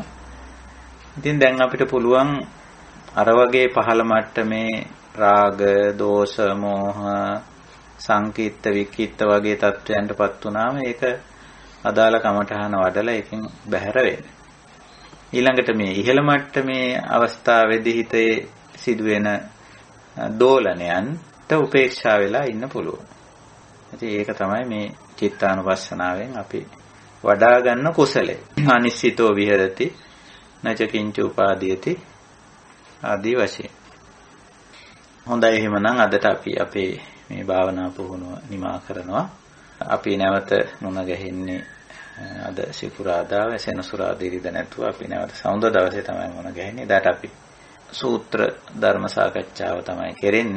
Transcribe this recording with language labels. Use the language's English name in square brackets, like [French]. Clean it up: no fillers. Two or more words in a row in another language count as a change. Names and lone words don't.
[Sinhala] ඉතින් දැන් අපිට පුළුවන් අර වගේ පහළ මට්ටමේ රාග, දෝෂ, මෝහ, සංකීර්ත, විකීර්ත වගේ තත්වයන්ටපත් වුණාම ඒක අදාළ කමඨහන වඩලා ඒකෙන් බැහැර වෙන්න. ඊළඟට මේ ඉහළ මට්ටමේ අවස්ථාවේදී හිතේ සිදුවෙන දෝලනයන්ට උපේක්ෂා වෙලා ඉන්න පුළුවන්. ඉතින් ඒක තමයි මේ චිත්තානුපස්සනාවෙන් අපි වඩා ගන්න කුසලය. [Pali] අනිශ්චිතෝ විහෙරති නච කිංච උපාදීයති ආදී වශයෙන්. [Sinhala] හොඳයි එහෙමනම් අදට අපි අපේ මේ භාවනා පුහුණුව නිමා කරනවා. අපි නැවත මුණ ගැහෙන්නේ අද සිකුරාදා සෙනසුරාදා ඉරිද නැතුව අපි නැවත සඳුදා දවසේ තමයි මුණ ගැහෙන්නේ. ඒකට අපි සූත්‍ර ධර්ම සාකච්ඡාව තමයි කරන්නේ.